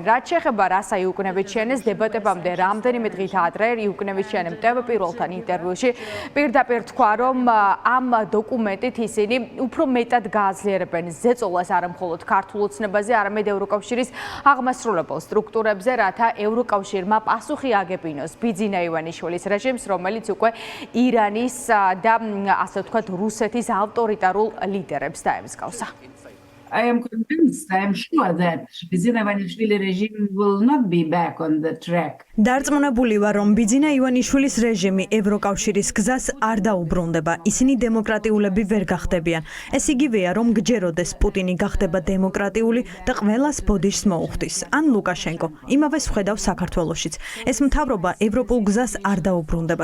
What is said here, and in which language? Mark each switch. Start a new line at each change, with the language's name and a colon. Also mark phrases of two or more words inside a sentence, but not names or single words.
Georgian: რაც შეეხება რასა იუკნევიჩიანეს დებატებამდე რამდენიმე დღით ადრე იუკნევიჩიანემ TV პირველთან ინტერვიუში პირდაპირ თქვა, რომ ამ დოკუმენტით ისინი უფრო მეტად გააძლიერებენ ზეწოლას არა მხოლოდ ქართულ ოცნებაზე, არამედ ევროკავშირის აღმასრულებელ სტრუქტურებზე, რათა ევროკავშირმა პასუხი აგებინოს ბიძინა ივანიშვილის რეჟიმს, რომელიც უკვე ირანის და ასე ვთქვათ რუსეთის ავტორიტარულ ლიდერებს დაემსგავსა.
English: I am convinced, I am sure that Bidzina Ivanishvili regime will not be back on the track.
Georgian: დარწმუნებული ვარ, რომ ბიძინა ივანიშვილის რეჟიმი ევროკავშირის გზას არ დაუბრუნდება. ისინი დემოკრატიულები ვერ გახდებიან. ეს იგივეა, რომ გჯეროდეს პუტინი გახდება დემოკრატიული და ყველას ბოდიშს მოუხდის. ან ლუკაშენკო, იმავეს ვხედავ საქართველოშიც. ეს მთავრობა ევროპულ გზას არ დაუბრუნდება.